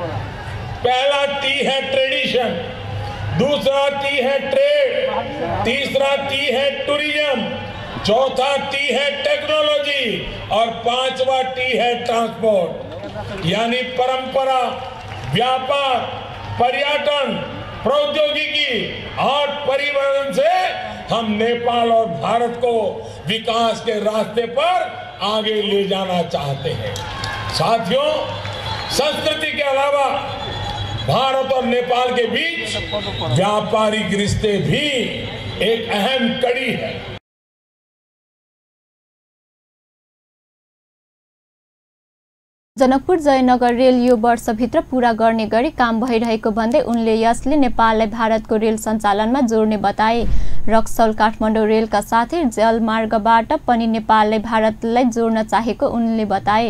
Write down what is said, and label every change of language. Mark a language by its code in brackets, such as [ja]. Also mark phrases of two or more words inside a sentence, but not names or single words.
[hi] पहला T है ट्रेडिशन, दूसरा T है ट्रेड, तीसरा T है टूरिज्म, चौथा T है टेक्नोलॉजी और पांचवा T है ट्रांसपोर्ट, यानी परंपरा, व्यापार, पर्यटन, प्रौद्योगिकी और परिवहन से हम नेपाल और भारत को विकास के रास्ते पर आगे ले जाना चाहते हैं। साथियों, संस्कृति के अलावा भारत और नेपाल के बीच व्यापारिक रिश्ते भी एक अहम कड़ी है। [ne] जनकपुर जयनगर रेल यो वर्षभित्र पूरा गर्ने गरी काम भइरहेको भन्दै उनले यसले नेपाललाई भारतको रेल सञ्चालनमा जोड्ने बताए। रक्सौल काठमाडौँ रेलका साथै जलमार्गबाट पनि नेपाललाई भारतलाई जोड्न चाहेको उनले बताए।